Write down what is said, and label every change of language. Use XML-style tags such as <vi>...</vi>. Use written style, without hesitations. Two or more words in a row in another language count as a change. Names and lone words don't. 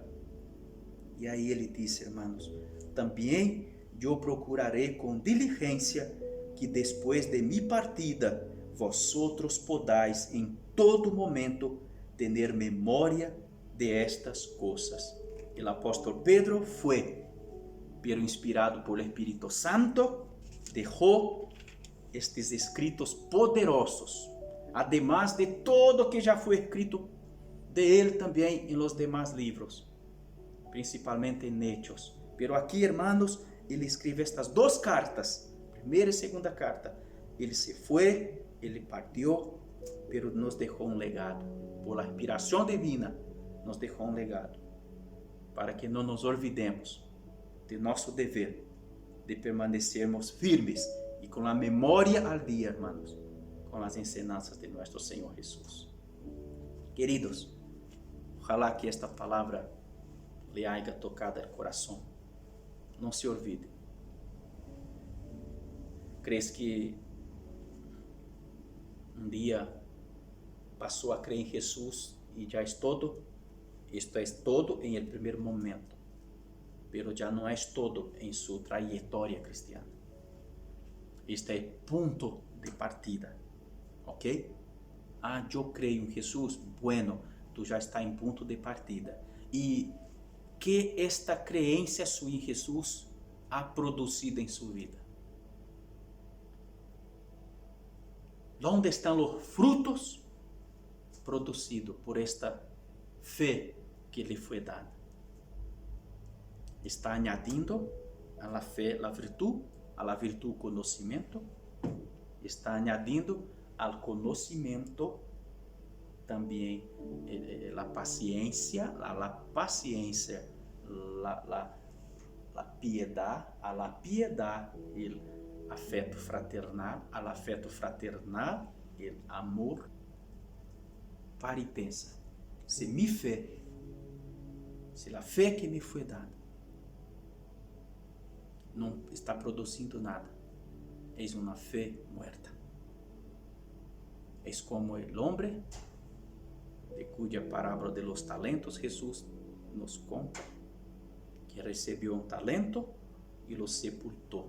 <pt>E aí ele disse, hermanos, também eu procurarei com diligência que depois de mi partida,</pt> <es>vosotros podais</es> <pt>em todo momento ter memória de estas coisas. O apóstolo Pedro foi, pero inspirado por Espírito Santo, deixou estes escritos poderosos,</pt> <es>además de todo</es> <pt>que já foi escrito de ele também em</pt> <es>los demás</es> <pt>livros, principalmente em Hechos. Pero aqui, hermanos, ele escreve estas duas cartas, primeira e segunda carta. Ele se foi, ele partiu, pero nos deixou um legado. Por a inspiração divina, nos deixou um legado, para que não nos olvidemos de nosso dever, de permanecermos firmes e com a memória</pt> <es>al dia,</es> <pt>hermanos, com as ensinanças de nosso Senhor Jesus.</pt> <es>Queridos, ojalá que esta palavra le haya tocado el coração.</es> <pt>Não se olvide. ¿Crees que um dia passou a crer em Jesus e já é todo? Isto é todo em el primeiro momento, pero já não é todo em sua trajetória cristiana. Este é ponto de partida, ok? Eu creio em Jesus. Bueno, tu já está em ponto de partida. E que esta crença sua em Jesus ha produzido em sua vida?</pt> <es>¿Dónde están los frutos producidos por esta fe</es> <pt>que lhe foi dada?</pt> <es>Está añadindo a la fe la virtud, a la virtud conocimiento, está añadindo al conocimiento también la paciencia, la piedad, a la piedad el afeto fraternal, al afeto fraternal el amor.</es> <pt>Para e pensa, se mi fé, se a fé que me foi dada não está produzindo nada, é uma fé muerta. É como o homem de</pt> <es>cuya parábola de los talentos</es> <pt>Jesus nos conta, que recebeu talento e lo sepultou.</pt>